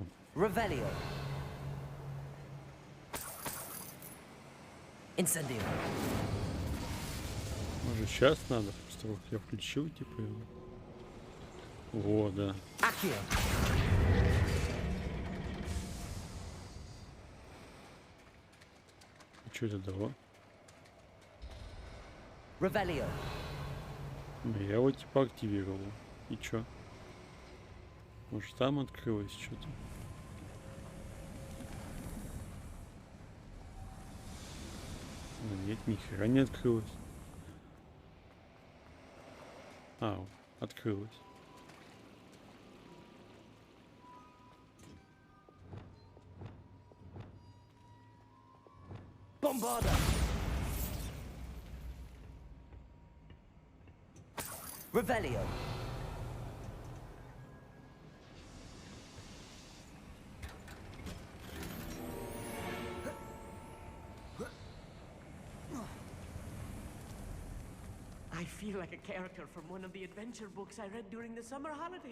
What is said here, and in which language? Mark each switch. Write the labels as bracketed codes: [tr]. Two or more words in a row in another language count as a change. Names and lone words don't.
[ru] Revelio. Incendio. Может, сейчас надо? Просто вот я включил, типа, его. Во, да. Accio. Что это дало? Revelio. Я его типа активировал. И чё? Может, там открылось что-то? Нет, ни хера не открылось. А, открылось. Bombarda. Revelio. [en] I feel like a character from one of the adventure books I read during the summer holidays.